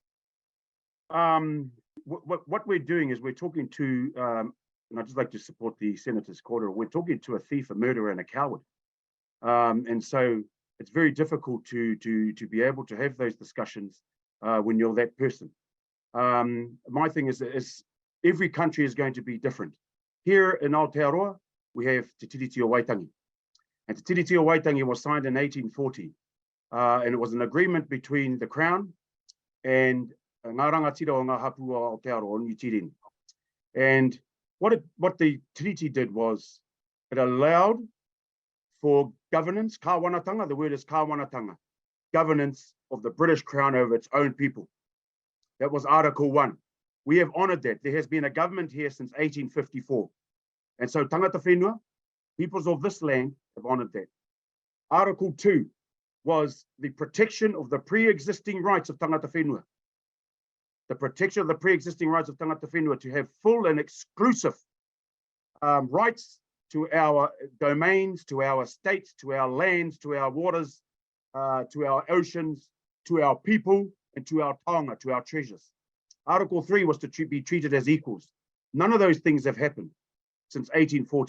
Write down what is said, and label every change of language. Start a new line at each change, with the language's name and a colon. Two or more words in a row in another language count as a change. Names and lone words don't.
English: What we're doing is we're talking to, and I'd just like to support the Senator's quarter, we're talking to a thief, a murderer, and a coward. And so it's very difficult to be able to have those discussions when you're that person. My thing is every country is going to be different. Here in Aotearoa, we have Te Tiriti o Waitangi. And Te Tiriti o Waitangi was signed in 1840. And it was an agreement between the Crown and
Māori: ngā rangatira o ngā hapu o Aotearoa,
English: New Zealand. And what the treaty did was it allowed for governance, kāwanatanga, the word is kāwanatanga, governance of the British Crown over its own people. That was Article 1. We have honoured that. There has been a government here since 1854. And so
Māori: tangata whenua,
English: peoples of this land have honoured that. Article 2 was the protection of the pre-existing rights of
Māori: tangata whenua.
English: The protection of the pre-existing rights of
Māori: tangata whenua
English: to have full and exclusive rights to our domains, to our states, to our lands, to our waters, to our oceans, to our people, and to our taonga, to our treasures. Article 3 was to be treated as equals. None of those things have happened since 1840.